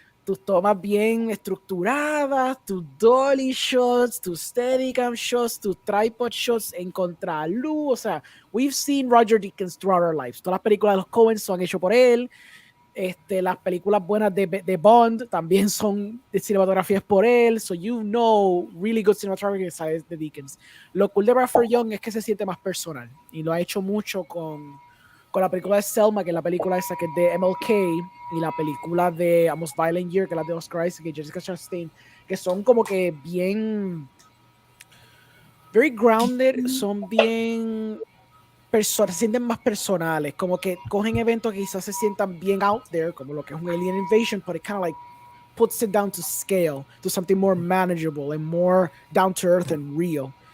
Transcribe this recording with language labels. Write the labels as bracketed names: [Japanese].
[Spanish] tus tomas bien estructuradas, tus dolly shots, tus steadicam shots, tus tripod shots en contraluz. O sea, [English] we've seen Roger Deakins throughout our lives. [Spanish] Todas las películas de los Coen son hechas por él. Las películas buenas de Bond también son de cinematografías por él. [English] So you know really good cinematography side [Spanish] de [English] Deakins. [Spanish] Lo cool de Bradford Young es que se siente más personal. Y lo ha hecho mucho con la película de Selma, que es la película esa que es de MLK, y la película de Almost Violent Year, que es la de Oscar Isaac y Jessica Chastain, que son como que bien [English] very grounded, [Spanish] son bien personas, se sienten más personales, como que cogen eventos que quizás se sientan bien [English] out there, [Spanish] como lo que es un alien invasion, [English] but it kind of like puts it down to scale, to something more manageable and more down to earth and real.